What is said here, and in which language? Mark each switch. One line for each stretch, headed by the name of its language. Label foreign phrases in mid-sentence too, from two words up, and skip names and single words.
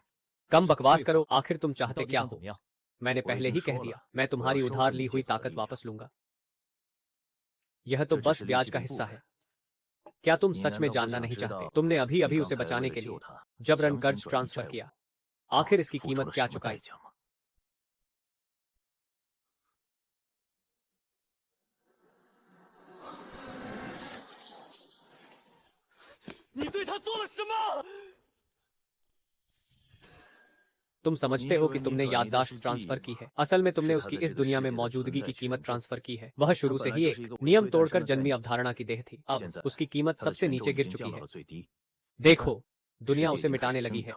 Hindi: कम बकवास करो, आखिर तुम चाहते क्या हो? मैंने पहले ही कह दिया, मैं तुम्हारी उधार ली हुई ताकत वापस लूंगा। यह तो बस ब्याज का हिस्सा है। क्या तुम सच में जानना नहीं चाहते? तुमने अभी अभी उसे बचाने के लिए जबरन कर्ज ट्रांसफर किया। आखिर इसकी कीमत क्या चुकाई?
Chinese: 你对他做了什么？
Hindi: तुम समझते हो कि तुमने याददाश्त ट्रांसफर की है। असल में तुमने उसकी इस दुनिया में मौजूदगी की कीमत ट्रांसफर की है। वह शुरू से ही एक नियम तोड़कर जन्मी अवधारणा की देह थी। अब उसकी कीमत सबसे नीचे गिर चुकी है। देखो, दुनिया उसे मिटाने लगी है।